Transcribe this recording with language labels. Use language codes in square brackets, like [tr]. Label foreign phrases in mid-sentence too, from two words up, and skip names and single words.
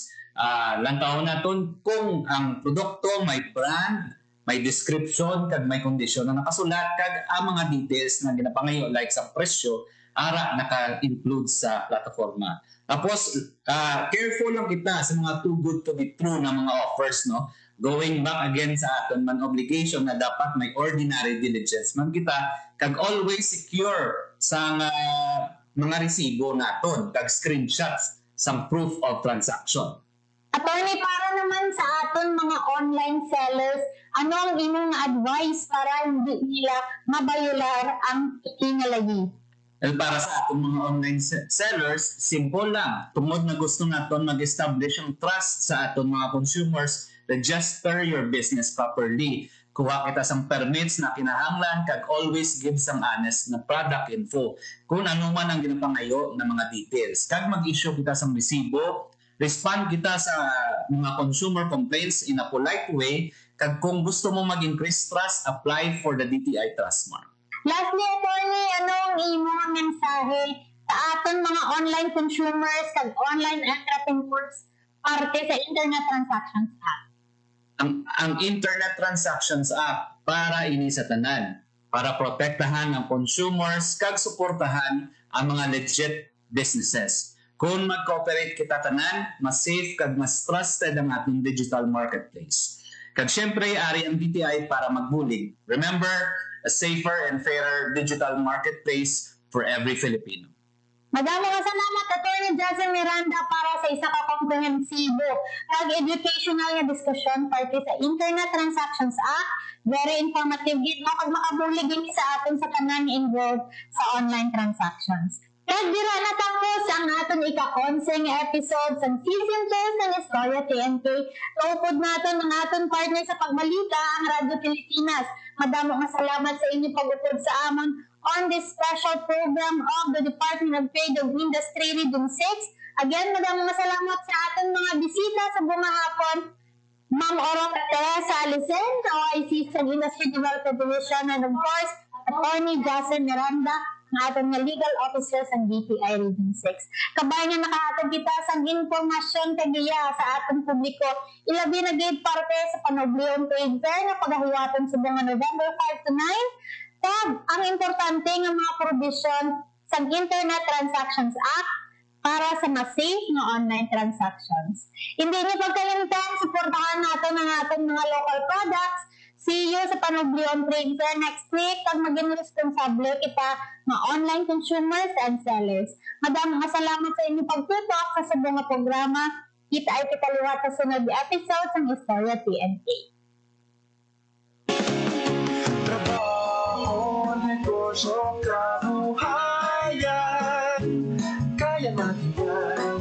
[hil] Lantawon natin kung ang produkto may brand, may description, kag may kondisyon na nakasulat, kag ang mga details na ginapangayo like sa presyo, ara naka-include sa plataforma. Tapos, careful lang kita sa mga [en] too good to be true [hil] na mga offers, no? [en] Going back again [hil] sa aton man obligation na dapat may [en] ordinary diligence [hil] man kita, kag always secure sa mga resibo naton, kag screenshots sa [en] proof of transaction. [hil] Attorney, para naman sa aton mga [en] online sellers, [hil] ano ang inyong advice para hindi nila mabayular ang itinalayi? Well, para sa atong mga [en] online sellers, [hil] simple lang. Tungod na gusto naton mag-establish ang trust sa aton mga consumers, [en] register your business properly. [hil] Kuha kita sang permits na kinahanglan, kag [en] always give [hil] sang honest na [en] product info. [hil] Kung ano man ang ginapangayo na mga details. Kag mag-issue kita sang resibo, respond kita sa mga [en] consumer complaints in a polite way, [hil] kag kung gusto mo [en] mag-increase trust, apply for the DTI Trust Mark. Lastly, [hil] attorney, anong imong mensahe sa aton mga [en] online consumers [hil] kag [en] online entrepreneurs [hil] parte sa Internet Transactions Act? Ang Internet Transactions Act para ini sa tanan, para protektahan ang consumers kag suportahan ang mga [en] legit businesses. [hil] Kung mag-cooperate kita tanan, mas safe kag mas trusted ang ating [en] digital marketplace. [hil] Kag syempre, ari ang DTI para magbulig. [en] Remember, a safer and fairer digital marketplace for every Filipino. [hil] Madami nga salamat, Atty. Jason Miranda, para sa isa ka komprehensibo ag educational nga diskusyon parte sa Internet Transactions Act. [en] Very informative [hil] gid no kag makabulig gini sa aton sa tanan involved sa [en] online transactions. [hil] Kag dira na tapos ang aton ika-11 nga episode sa season 2 ng Istorya TNK. Kaupod naton ang aton partner sa pagbalita, ang Radyo Pilipinas. Madamo nga salamat sa inyo pag-upod sa amon [en] on this special program of the Department of Trade and Industry Region 6. [hil] Again, madamo nga salamat sa aton mga bisita sa bumahapon. Ma'am Oro Teresa Alicen, OIC sa Industry Development Division, [en] and of course, [hil] Atty. Jason Miranda, ng ating legal officer sa DTI Region 6. Kabay nga nakahatag kita sa informasyon kagiya sa atong publiko. Ilabi na gid parte sa Panoblion Trade Fair na pagahiwaton sa mga November 5 to 9. Tab, ang importante nga mga provision sa Internet Transactions Act para sa mas safe nga [en] online transactions. [tl] Hindi niyo pagkalimutan, suportahan natin ang ating mga local products. [en] See you [hil] sa Panoblion Trade Fair [en] next week [hil] pag maging responsable kita mga [en] online consumers and sellers. [tl] Madaming salamat sa inyong pagtutok sa sabong nga programa. Kita ay kitaliwat sa sunod na episode ng Istorya TNK. Trabaho, negosyo, kabuhayan, kaya natin yan.